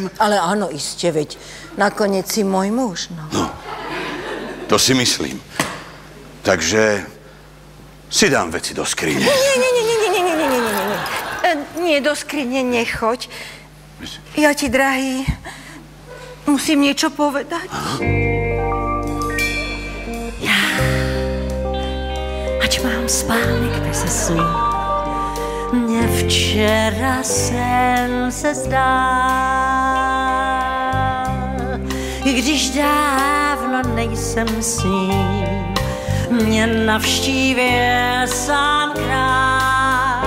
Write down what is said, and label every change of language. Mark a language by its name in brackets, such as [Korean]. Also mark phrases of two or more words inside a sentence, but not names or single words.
[Slovak] Ale áno, iste, veď nakoniec si môj muž, no. To si myslím. Takže si dám veci do skrine. Nie, do skrine nechoď. Ja ti, drahý, musím niečo povedať. [Czech] Ať mám spánek bez snu. Mně včera jsem se zdál, i když dávno nejsem s ním, mě navštívil sám král.